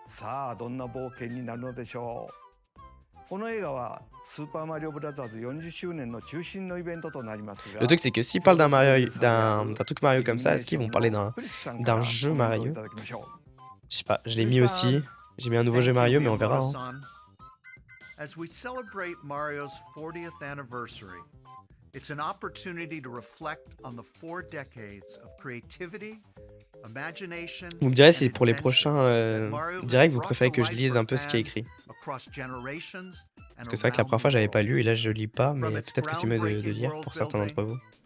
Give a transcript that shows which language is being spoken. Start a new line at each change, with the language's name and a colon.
Japanese: さあどんな冒険になるのでしょう。この映画はスーパーマリオブラザーズ40周年の中心のイベントとなりますが、
French: Le truc c'est que s'ils parlent d'un Mario, d'un truc Mario comme ça, est-ce qu'ils vont parler d'un jeu Mario? Je sais pas, je l'ai mis aussi. J'ai mis un nouveau jeu Mario, mais on verra. Hein.
English: As we celebrate Mario's 40th anniversary, it's an opportunity to reflect on the 4 decades of creativity, imagination.
French: Vous me direz si pour les prochains directs, vous préférez que je lise un peu ce qui est écrit. Parce que c'est vrai que la première fois, j'avais pas lu et là, je lis pas, mais peut-être que c'est mieux de lire pour certains d'entre vous.